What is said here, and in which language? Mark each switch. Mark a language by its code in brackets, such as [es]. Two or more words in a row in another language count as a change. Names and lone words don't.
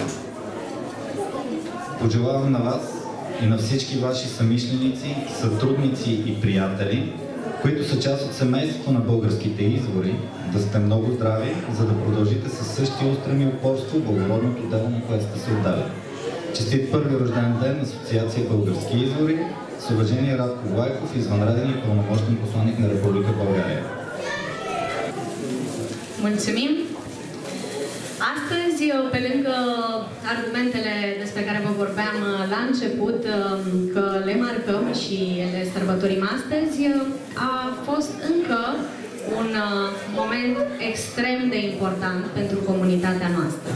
[bg] Пожелавам на вас и на всички ваши съмишленици, сътрудници и приятели, които са част от семейството на българските избори, да сте много здрави, за да продължите със същия устрем и упорство благородното дело, на което сте се отдали. Честит първи рожден ден на Асоциация Български избори. С уважение, Радко Влайков, извънреден и пълномощен посланник на Република България. [ro] Mulțumim! Astăzi, pe lângă argumentele despre care vă vorbeam la început, că le marcăm și le sărbătorim astăzi, a fost încă un moment extrem de important pentru comunitatea noastră.